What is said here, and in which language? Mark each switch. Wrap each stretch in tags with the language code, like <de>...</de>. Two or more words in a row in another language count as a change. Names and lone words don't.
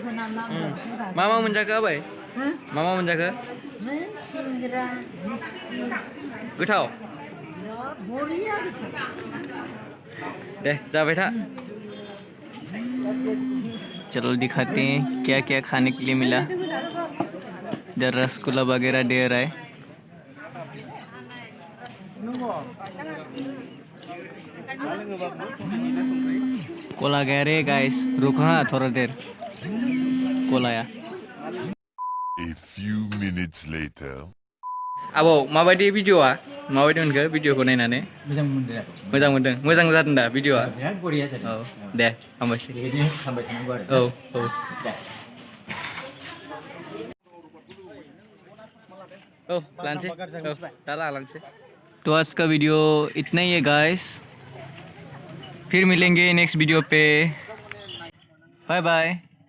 <hi>खाना बोलते</hi> <brx>मा मा मोनजाखो आबै हैं मा मा मोनजाखो हैं सिंग्रा मिस्टी गोथाव बिराद बरिया गोथाव दे जाबाय था</brx> <hi>चलो दिखाते हैं क्या क्या खाने के लिए मिला इधर रसगुल्ला वगैरह दे रहा है कोला गया रे गाइस रुको हाँ थोड़ा देर कोला या</hi> <en>A few minutes later.</en> <brx>आबौ माबायदि भिडिअआ माबायदि मोनखो भिडिअखौ नायनानै मोजां मोनदों मोजां मोनदों मोजां जादों दा भिडिअआ बिराद बरिया जादों औ दे हामबायसै बेबायदिनो खालामबाय थानांगौ आरो औ औ दे ओ लांसै औ दा लांसै</brx> <hi>तो आज का वीडियो इतना ही है गाइस फिर मिलेंगे</hi> <en>next video</en> <hi>पे</hi> <en>bye bye</en>